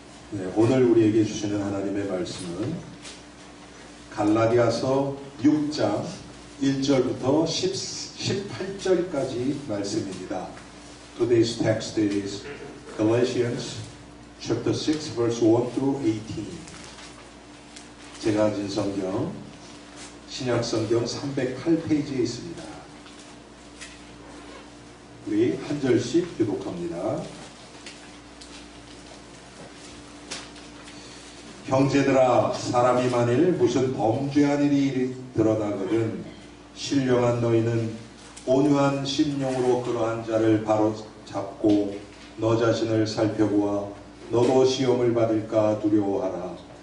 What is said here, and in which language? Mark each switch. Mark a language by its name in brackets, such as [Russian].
[Korean] 네, 오늘 우리에게 주시는 하나님의 말씀은 갈라디아서 6장 1절부터 18절까지 말씀입니다. [English] Today's text is Galatians chapter 6 verse 1 through 18. [Korean] 제가 가진 성경 신약 성경 308페이지에 있습니다. 우리 한 절씩 교독합니다. 형제들아, 사람이 만일 무슨 범죄한 일이 드러나거든 신령한 너희는 온유한 심령으로 그러한 자를 바로 잡고 너 자신을 살펴보아 너도 시험을 받을까 두려워하라.